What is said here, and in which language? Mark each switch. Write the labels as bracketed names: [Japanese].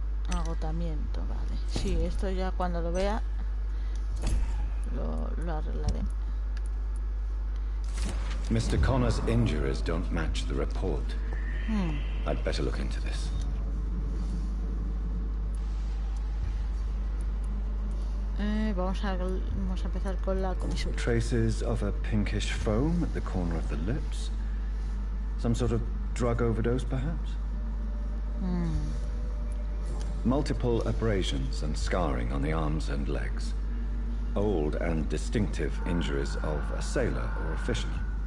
[Spanish] Agotamiento, vale. Sí, esto ya cuando lo vea lo arreglaré. [English] Mr. Connor's injuries don't match the report. I'd better look into this. [Spanish] Vamos a empezar con la comisión. [English] Traces of a pinkish foam at the corner of the lips. Some sort of drug overdose, perhaps? Multiple abrasions and scarring on the arms and legs. Old and distinctive injuries of a sailor or a fisherman.